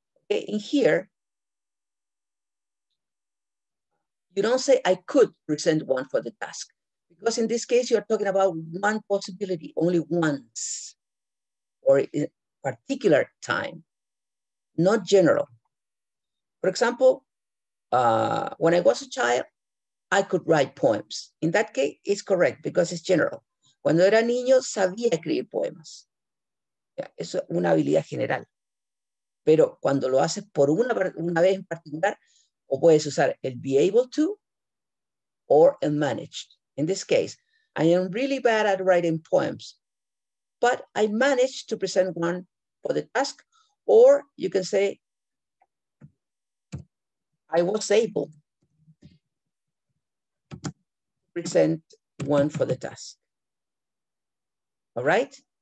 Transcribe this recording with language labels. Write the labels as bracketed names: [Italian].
[English] Okay, in here, you don't say I could present one for the task, because in this case, you're talking about one possibility, only once, or in a particular time, not general. For example, when I was a child, I could write poems. In that case, it's correct because it's general. [Spanish] Cuando era niño, sabía escribir poemas. Eso es una habilidad general. Pero cuando lo haces por una vez en particular, o puedes usar el be able to or el managed. [English] In this case, I am really bad at writing poems, but I managed to present one for the task, or you can say, I was able to present one for the task. All right?